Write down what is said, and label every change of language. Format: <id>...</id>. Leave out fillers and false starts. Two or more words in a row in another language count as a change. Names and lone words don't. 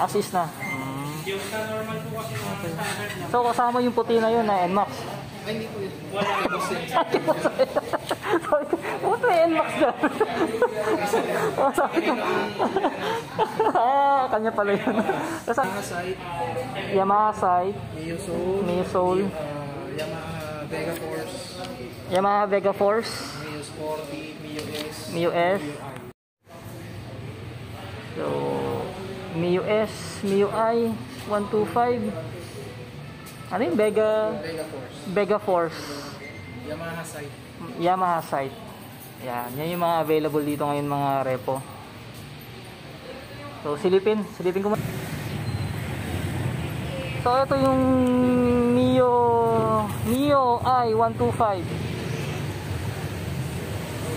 <tl>Assist na. Okay. So kasama yung puti na yun na NMAX. Ay, hindi po yun. Wala po siya. Ba't may NMAX dyan? Kanya pala yun. Yamaha Sight, Yamaha Sight, Mio Soul, Mio Soul, Vega Force, Yamaha Vega Force, Mio Sporty, Mio S, Mio S. So, Mio S, Mio I, 125. Ano yung Vega Force, Vega Force, Yamaha Sight. Yamaha Sight. Yan yung mga available dito ngayon mga repo. So silipin ko muna. So ito yung Mio I 125.</tl>